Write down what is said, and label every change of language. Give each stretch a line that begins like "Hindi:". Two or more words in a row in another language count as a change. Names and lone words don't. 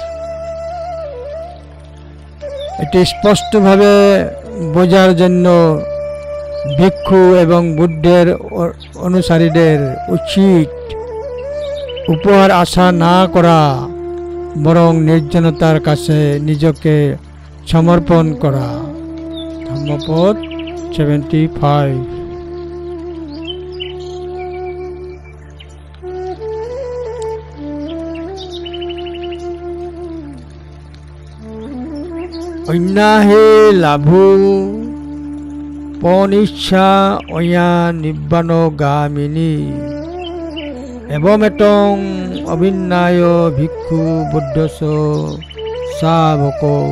Bangla: এটি স্পষ্টভাবে বোঝার জন্য ভিক্ষু এবং বুদ্ধের অনুসারীদের উচিত উপহার আশা না করা, বরং নির্জনতার কাছে নিজকে সমর্পণ করা। ধম্মপদ 75।
Pali: অন্যাহে লাভু পনিচ্ছা অয়া নিব্বাণগামিনী এবমেতং অভিন্নায় ভিক্ষু বুদ্ধস শাবক